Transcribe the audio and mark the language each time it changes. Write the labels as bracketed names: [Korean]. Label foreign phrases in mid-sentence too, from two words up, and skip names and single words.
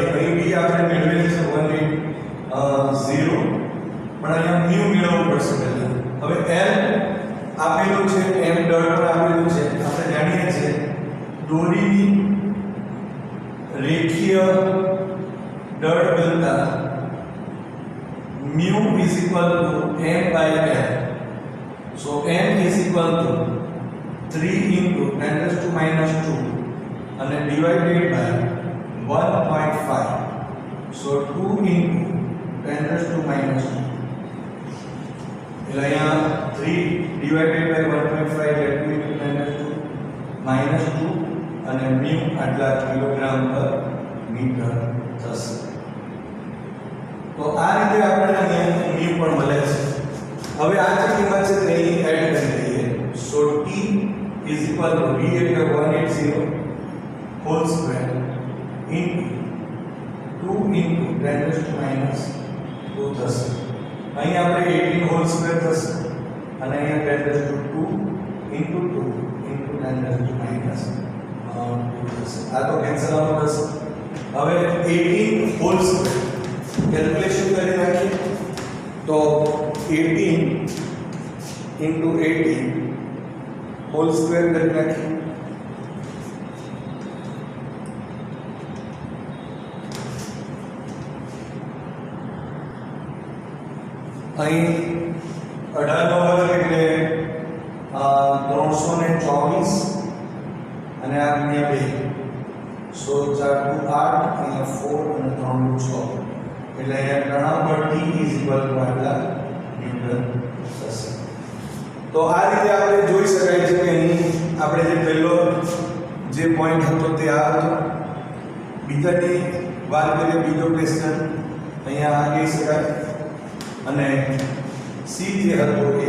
[Gujarati] અહીં v આપણે મેળવેલી છે 180, પણ અહીંયા મ્યુ મેળવવું પડશે પહેલા. હવે l આપેલું છે, m દળ પર આપેલું છે. આપણે જાણીએ છીએ દોરીની રેખીય દળ ઘનતા [English] mu is equal to m by l. So m is equal to 3 into 10 raised to minus 2 and divided by 1.5. So 2 into 10 raised to minus 2. [Gujarati] એટલે અહીંયા [English] 3 divided by 1.5 that will be 10 raised to minus 2 [Gujarati] અને mu આટલા કિલોગ્રામ પર મીટર થશે. તો આ રીતે આપણે અહીંયા mu પણ મળે છે. હવે આ જે કિંમત છે તે અહીં એડ કરી દઈએ. [English] સો t is equal to v એટલે 180 whole square into 2 into 10 raised to minus 2 થશે. [Gujarati] અહીં આપણે [English] 18 whole square [Gujarati] થશે અને અહીંયા [English] 10 raised to 2 into 2 into 10 raised to minus 2 થશે. [Gujarati] આ તો [English] cancel out [Gujarati] થશે. હવે 18 [English] whole square [Gujarati] कैलकुलेशन કરી નાખીએ તો 18 into 18 [English] whole square [Gujarati] કરી નાખીએ. અહીં 18 નો વર્ગ એટલે 324 અને આ ગુણ્યા 2. સો 4 × 8 અહીંયા 4 અને 3 × 6 એટલે અહીંયા તણાવ બળ [English] T is equal to [Gujarati] આટલા ન્યૂટન થશે. તો આ રીતે આપણે જોઈ શકાય છે કે અહીં આપણે જે પહેલો જે પોઈન્ટ હતો તે આ હતો. બીજાની વાત કરીએ, બીજો ક્વેશ્ચન અહીંયા આ કહી શકાય અને સી જે હતો એ.